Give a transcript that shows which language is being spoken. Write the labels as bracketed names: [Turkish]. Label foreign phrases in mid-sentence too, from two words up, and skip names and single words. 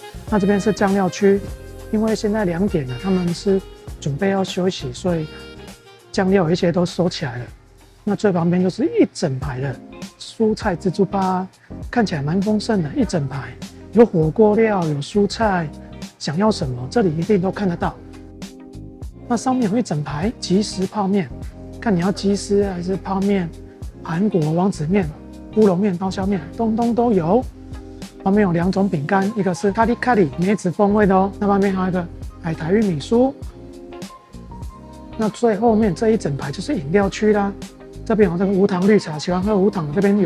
[Chinese] 那這邊是醬料區，因為現在2點了，他們是準備要休息，所以醬料有一些都收起來了。那最旁邊就是一整排的蔬菜自助吧，看起來蠻豐盛的，一整排有火鍋料，有蔬菜。想要什麼，這裡一定都看得到。那上面有一整排即食泡麵，看你要雞絲還是泡麵，韓國王子麵、烏龍麵、刀削麵，東東都有。旁邊有2種餅乾，一個是咖喱咖喱梅子風味的哦，那旁邊還有一個海苔玉米酥。那最後面這一整排就是飲料區啦，這邊有這個無糖綠茶，喜歡喝無糖的這邊有。